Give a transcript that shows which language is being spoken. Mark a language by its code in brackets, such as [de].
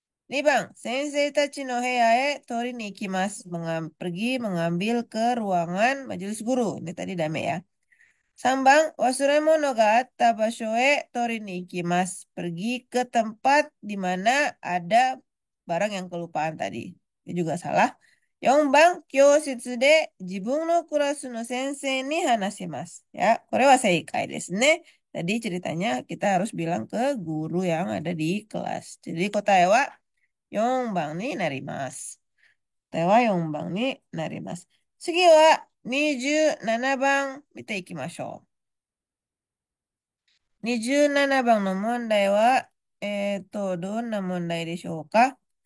[ja] 2番, sensei tachi no heya e tori ni ikimasu. [id] Pergi mengambil ke ruangan majelis guru. Ini tadi dame ya. [ja] 3番, wasuremono ga atta basho e tori ni ikimasu. [id] Pergi ke tempat di mana ada barang yang kelupaan tadi. Ini juga salah. [ja] 4番、教室で自分のクラスの先生に話します. Ya, これは正解ですね. [id] Tadi ceritanya kita harus bilang ke guru yang ada di kelas. [ja] Jadi 4番になります。答えは4番になります。次は27番見ていきましょう。 27番の問題は、どんな問題でしょうか？